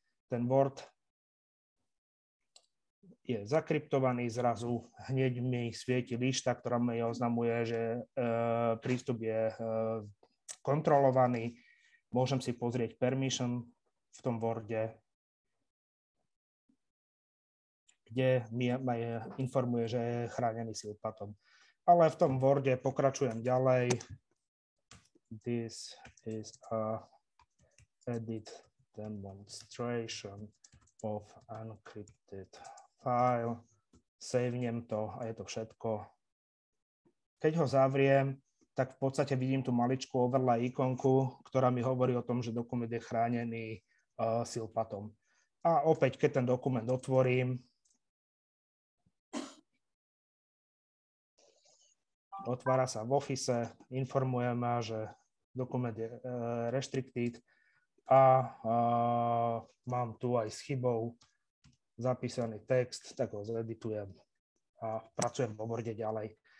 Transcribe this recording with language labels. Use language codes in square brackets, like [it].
[sk] Ten Word je zakryptovaný, zrazu hneď mi svieti líšta, ktorá mi oznamuje, že prístup je kontrolovaný. Môžem si pozrieť permission v tom Worde, kde mi informuje, že je chránený Sealpathom. Ale v tom Worde pokračujem ďalej. [en] This is a edit demonstration of encrypted file. [sk] Savenem to a je to všetko. Keď ho zavriem, tak v podstate vidím tú maličkú overlay ikonku, ktorá mi hovorí o tom, že dokument je chránený Sealpathom. A opäť, keď ten dokument otvorím, otvára sa v Office, informuje ma, že dokument je restricted a mám tu aj s chybou zapísaný text, tak ho zeditujem a pracujem vo Worde ďalej.